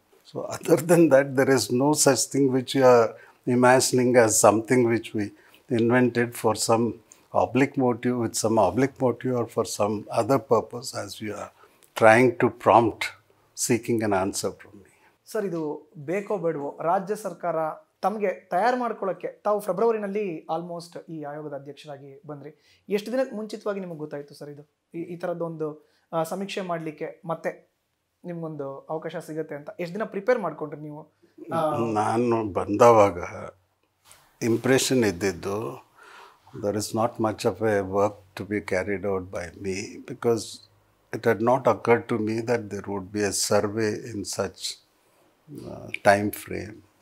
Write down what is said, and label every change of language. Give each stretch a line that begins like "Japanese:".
English: So other than that, there is no such thing which you are imagining as something which we invented for some oblique motive, with some oblique motive or for some other purpose as you are trying to prompt seeking an answer from me.
Kannada: Sir, ಇದು ಬೇಕೋ ಬೇಡವೋ ರಾಜ್ಯ ಸರ್ಕಾರ ತಮಗೆ ತಯಾರು ಮಾಡ್ಕೊಳ್ಳೋಕ್ಕೆ ತಾವು ಫೆಬ್ರವರಿನಲ್ಲಿ almost ಈ ಆಯೋಗದ ಅಧ್ಯಕ್ಷರಾಗಿ ಬಂದ್ರಿ. ಎಷ್ಟು ದಿನಕ್ಕೆ ಮುಂಚಿತವಾಗಿ ನಿಮಗೆ ಗೊತ್ತಾಯಿತು ಸರ್ ಇದು ಈ ಥರದ್ದೊಂದು ಸಮೀಕ್ಷೆ ಮಾಡಲಿಕ್ಕೆ ಮತ್ತೆ ನಿಮ್ಗೊಂದು ಅವಕಾಶ ಸಿಗುತ್ತೆ ಅಂತ? ಎಷ್ಟು ದಿನ ಪ್ರಿಪೇರ್ ಮಾಡ್ಕೊಂಡ್ರಿ ನೀವು? ನಾನು ಬಂದವಾಗ ಇಂಪ್ರೆಷನ್ ಇದ್ದಿದ್ದು,
English: there is not much of a work to be carried out by me because it had not occurred to me that there would be a survey in such time frame.